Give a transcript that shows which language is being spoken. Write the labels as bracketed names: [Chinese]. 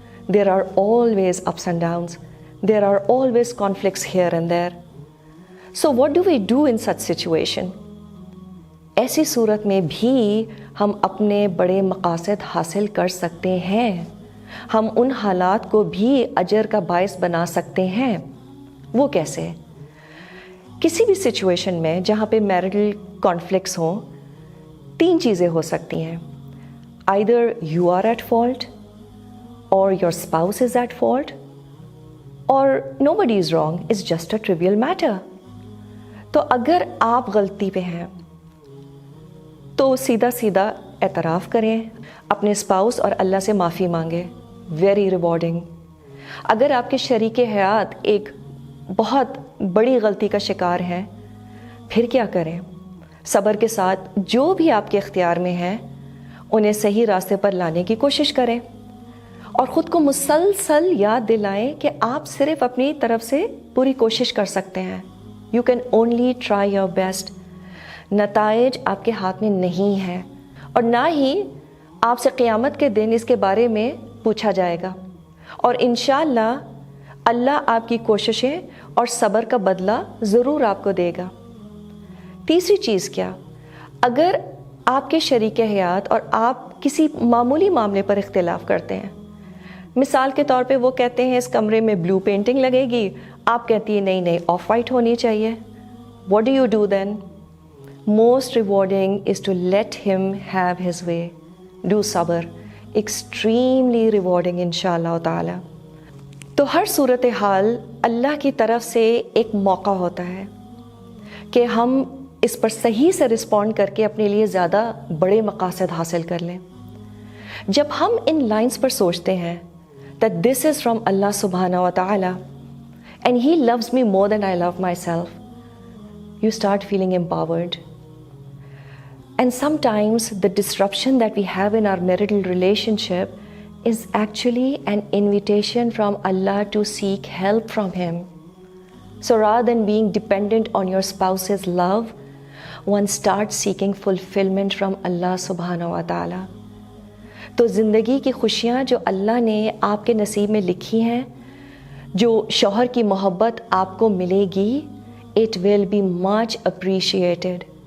[English] There are always ups and downs. There are always conflicts here and there. So what do we do in such situation? [Urdu] ایسی صورت میں بھی ہم اپنے بڑے مقاصد حاصل کر سکتے ہیں. ہم ان حالات کو بھی اجر کا باعث بنا سکتے ہیں. وہ کیسے؟ کسی بھی سچویشن میں جہاں پہ میرٹل کانفلکٹس ہوں، تین چیزیں ہو سکتی ہیں. [English] Either you are at fault, or your spouse is at fault, اور nobody is wrong, it's just a trivial matter. [Urdu] تو اگر آپ غلطی پہ ہیں تو سیدھا سیدھا اعتراف کریں، اپنے اسپاؤس اور اللہ سے معافی مانگیں، [English] Very rewarding. [Urdu] اگر آپ کے شریک حیات ایک بہت بڑی غلطی کا شکار ہیں، پھر کیا کریں؟ صبر کے ساتھ جو بھی آپ کے اختیار میں ہیں انہیں صحیح راستے پر لانے کی کوشش کریں، اور خود کو مسلسل یاد دلائیں کہ آپ صرف اپنی طرف سے پوری کوشش کر سکتے ہیں. [English] You can only try your best. [Urdu] نتائج آپ کے ہاتھ میں نہیں ہیں، اور نہ ہی آپ سے قیامت کے دن اس کے بارے میں پوچھا جائے گا، اور انشاءاللہ اللہ آپ کی کوششیں اور صبر کا بدلہ ضرور آپ کو دے گا. تیسری چیز کیا؟ اگر آپ کے شریک حیات اور آپ کسی معمولی معاملے پر اختلاف کرتے ہیں، مثال کے طور پہ وہ کہتے ہیں اس کمرے میں بلو پینٹنگ لگے گی، آپ کہتی ہیں نہیں آف وائٹ ہونی چاہیے. [English] What do you do then? Most rewarding is to let him have his way. Do صبر. Extremely rewarding [Urdu] انشاءاللہ تعالی. تو ہر صورتحال اللہ کی طرف سے ایک موقع ہوتا ہے کہ ہم اس پر صحیح سے رسپونڈ کر کے اپنے لیے زیادہ بڑے مقاصد حاصل کر لیں. جب ہم ان لائنز پر سوچتے ہیں [English] that this is from Allah subhanahu wa ta'ala and He loves me more than I love myself, you start feeling empowered. And sometimes the disruption that we have in our marital relationship is actually an invitation from Allah to seek help from Him. So rather than being dependent on your spouse's love, one starts seeking fulfillment from Allah subhanahu wa ta'ala. [Urdu] تو زندگی کی خوشیاں جو اللہ نے آپ کے نصیب میں لکھی ہیں، جو شوہر کی محبت آپ کو ملے گی، [English] It will be much appreciated.